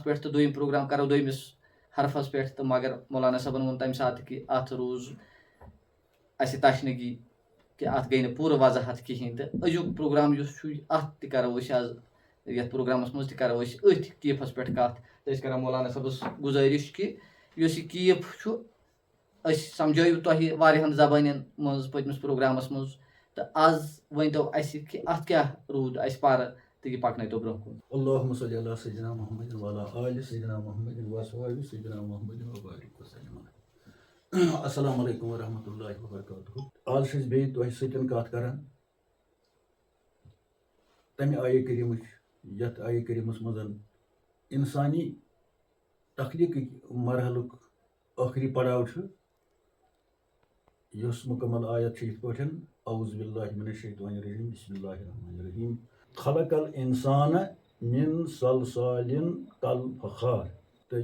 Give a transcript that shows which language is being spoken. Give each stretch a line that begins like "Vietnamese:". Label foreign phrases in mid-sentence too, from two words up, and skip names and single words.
Kashmiri: پٮ۪ٹھ تہٕ دوٚیِم پروگرام کرو دوٚیمِس حرفس پٮ۪ٹھ تہٕ مگر مولانا صٲبن ووٚن تمہِ ساتہٕ کہِ اتھ روٗز اَسہِ تشنیٖگی کہِ اتھ گٔے نہٕ پوٗرٕ وضاحت کِہینۍ تہٕ أزیُک پروگرام یُس چھُ اتھ تہِ کرو أسۍ آز یتھ پروگرامس منٛز تہِ کرو أسۍ أتھۍ کیٖفس پٮ۪ٹھ کتھ تہٕ أسۍ کرو مولانا صٲبس گُزٲرِش کہِ یُس یہِ کیٖف چھُ أسۍ سمجھٲیِو تۄہہِ واریاہن زبانن منٛز پٔتمِس پروگرامس منٛز تہٕ آز ؤنۍتو اَسہِ کہِ اتھ کیاہ روٗد اَسہِ پرٕ تہٕ یہِ پکنٲیتو برونٛہہ کُن
Arabic: اللهم صل علی سیدنا محمد وعلی آل سیدنا محمد وصحبہ سیدنا محمد وبارک وسلم السلام علیکم ورحمۃ اللہ وبرکاتہ
Kashmiri: آز چھِ أسۍ بیٚیہِ تۄہہِ سۭتۍ کتھ کران تمہِ آیہِ کریٖمٕچ یتھ آیہِ کریٖمس منٛز انسانی تخلیٖقٕکۍ مرحلُک ٲخری پڑاو چھُ یۄس مکمل آیت چھِ یِتھ پٲٹھۍ
Arabic: اعوذ باللہ من الشیطان الرجیم بسم اللہ الرحمن الرحیم خلق الانسان من صلصال کالفخار
Kashmiri: تہٕ